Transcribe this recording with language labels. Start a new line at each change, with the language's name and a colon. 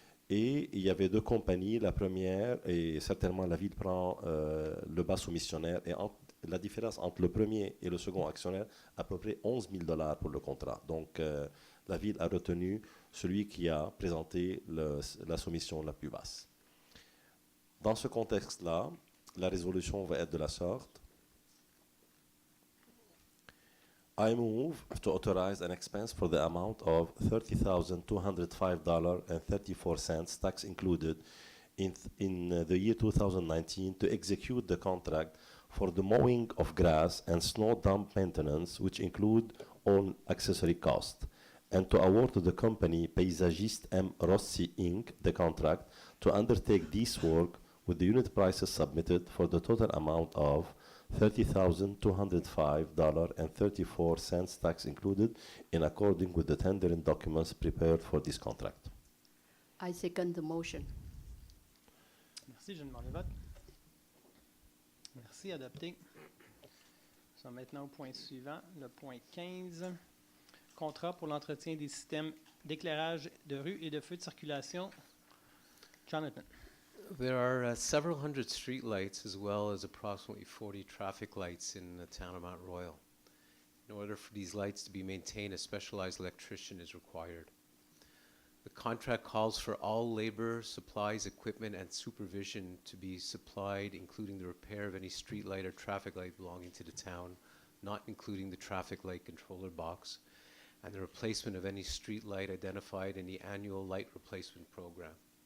French: Et il y avait 2 compagnies. La première, et certainement la ville prend le bas soumissionnaire, et la différence entre le premier et le second actionnaire, à peu près 11 000 $ pour le contrat. Donc la ville a retenu celui qui a présenté la soumission la plus basse. Dans ce contexte-là, la résolution va être de la sorte.
English: I move to authorize an expense for the amount of $30,205.34, tax included, in the year 2019 to execute the contract for the mowing of grass and snow dump maintenance, which include all accessory costs, and to award to the company Paysagiste M. Rossi, Inc. the contract to undertake this work with the unit prices submitted for the total amount of $30,205.34, tax included, in according with the tendering documents prepared for this contract. I second the motion.
French: Merci, je demande le vote. Merci, adopté. Nous sommes maintenant au point suivant, le point 15. Contrat pour l'entretien des systèmes d'éclairage de rue et de feux de circulation. Jonathan.
English: There are several hundred street lights as well as approximately 40 traffic lights in the town of Mont-royal. In order for these lights to be maintained, a specialized electrician is required. The contract calls for all labor, supplies, equipment, and supervision to be supplied, including the repair of any street light or traffic light belonging to the town, not including the traffic light controller box, and the replacement of any street light identified in the annual light replacement program.